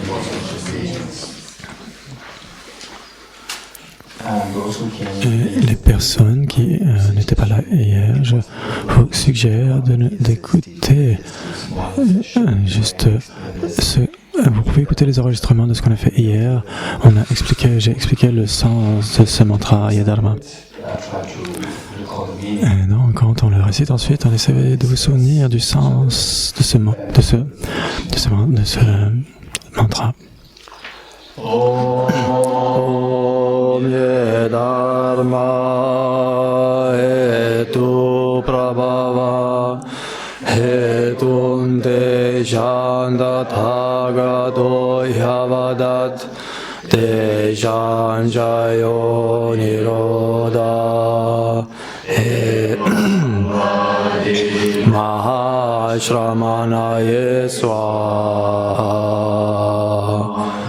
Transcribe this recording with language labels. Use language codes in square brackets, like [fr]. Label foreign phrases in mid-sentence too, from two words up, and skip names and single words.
[fr] Et les personnes qui n'étaient pas là hier, je vous suggère d'écouter juste vous pouvez écouter les enregistrements de ce qu'on a fait hier. J'ai expliqué le sens de ce mantra Yadharma. Et donc, quand on le récite ensuite, on essaie de vous souvenir du sens de ce mantra. [sa] Dharma hetu prabhava hetum te shanda thagato yavadat te shanjayo nirodha mahashramanaye swaha.